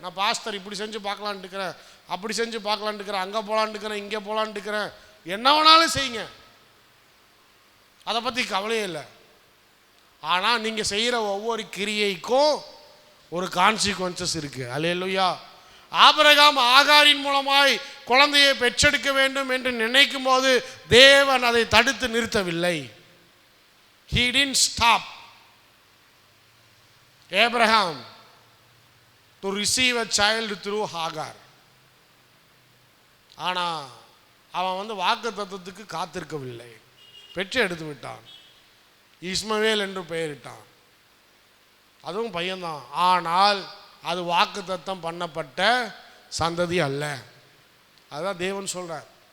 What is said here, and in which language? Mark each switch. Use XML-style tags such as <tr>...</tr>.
<ta>நான் பாஸ்டர் இப்படி செஞ்சு பார்க்கலான்ட்டு இருக்கிறேன், அப்படி செஞ்சு பார்க்கலான்ட்டு இருக்கிறேன், அங்கே போகலான்ட்டு இருக்கிறேன், இங்கே போகலான்ட்டு இருக்கிறேன், என்ன வேணாலும் செய்யுங்க, அதை பற்றி கவலையே இல்லை. ஆனால் நீங்கள் செய்கிற ஒவ்வொரு கிரியைக்கும் ஒரு கான்சிக்வன்சஸ் இருக்குது. அல்லேலூயா. ஆபிரகாம் ஆகாரின் மூலமாய் குழந்தையை பெற்றெடுக்க வேண்டும் என்று நினைக்கும் போது தேவன் அதை தடுத்து நிறுத்தவில்லை.</ta> <en>He didn't stop Abraham to receive a child through Hagar.</en> <ta>ஆனால் அவன் வாக்கு தத்தத்துக்கு காத்திருக்கவில்லை, பெற்று எடுத்து விட்டான். இஸ்மவேல் என்று பெயரிட்டான். அதுவும் பையன்தான், ஆனால் அது வாக்கு தத்தம் பண்ணப்பட்ட சந்ததி அல்ல. அதுதான் தேவன் சொல்றார்.</ta>